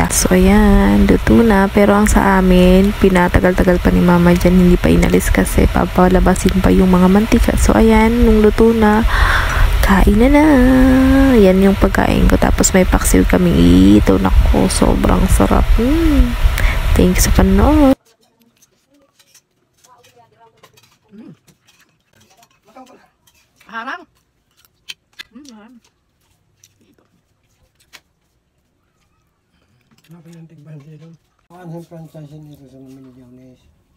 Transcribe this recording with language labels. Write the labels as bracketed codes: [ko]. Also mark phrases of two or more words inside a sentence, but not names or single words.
[tl] So ayan, luto na. Pero ang sa amin, pinatagal-tagal pa ni mama dyan, hindi pa inalis kasi papalabasin pa yung mga mantika. So ayan, nung luto na, kain na. Yan yung pagkain ko. Tapos may paksiw kami ito. Nako, sobrang sarap. [en] Thank you [tl] sa panood. Harang. [id] Kenapa yang tinggal di dalam? Kan franchise ini itu sama Miliones.